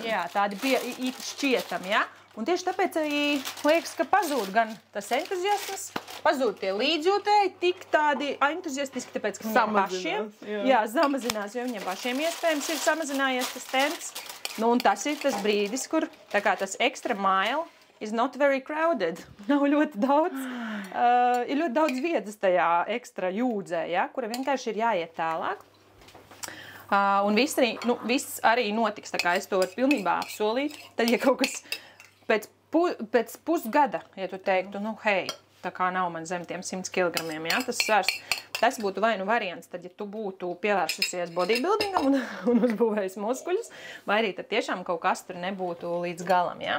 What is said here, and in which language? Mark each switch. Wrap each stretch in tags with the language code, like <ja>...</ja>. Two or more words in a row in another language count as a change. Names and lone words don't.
<lv>Jā, tādi bija šķietami, jā. Un tieši tāpēc arī liekas, ka pazūd gan tas entuziasms, pazūd tie līdzjūtēji tik tādi entuziastiski, tāpēc, ka viņiem pašiem, samazinās, jo viņiem pašiem iespējams ir samazinājies tas temps. Nu, un tas ir tas brīdis, kur tā kā tas</lv> <en>extra mile is not very crowded.</en> <lv>Nav ļoti daudz, ir ļoti daudz vietas tajā ekstra jūdzē, ja, kura vienkārši ir jāiet tālāk. Un viss arī notiks, tā kā es to varu pilnībā apsolīt. Tad, ja kaut kas pēc pusgada, ja tu teiktu, nu, hei, tā kā nav man zem tiem 100 kilogramiem, ja, tas svars, tas būtu vai nu variants, tad, ja tu būtu pievērsusies bodybuildingam un uzbūvējis muskuļus, vai arī tad tiešām kaut kas tur nebūtu līdz galam, ja.</lv>